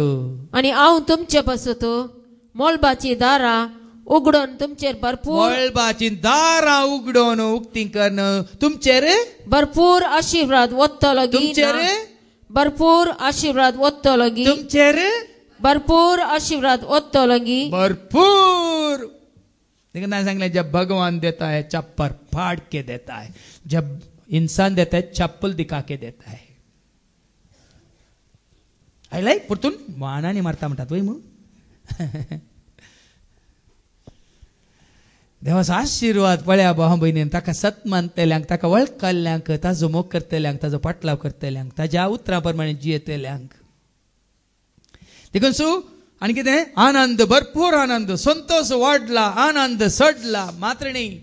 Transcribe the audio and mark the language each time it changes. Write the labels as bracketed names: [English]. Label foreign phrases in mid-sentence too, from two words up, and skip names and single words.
[Konkani] आनी हांव तुमचे पासून मोलबाची दारां उगडोन तुमचेर उक्ती करन तुमचेर भरपूर आशीर्वाद वत्तलो गी. भरपूर आशीर्वाद वत्तलो गी. भरपूर आशीर्वाद वत्तलो गी. भरपूर. [Hindi] लेकिन सांगले जब भगवान देता है चप्पर फाड़ के देता है. जब इंसान देता है चप्पल दिखा के देता है. [Konkani] आयलाय परतून वाणाने मारता म्हणटात वय मग देवाचो आशिर्वाद पळया भावा भयणीन ताका सत मानतल्यांक ताका वळखल्ल्यांक ताजो मोग करतल्यांक ताजो पाटलाव करतल्यांक ताज्या उतरां प्रमाणे जियेतल्यांक देखून सो आनी कितें आनंद भरपूर आनंद संतोष वाडला आनंद सडला मात्र न्ही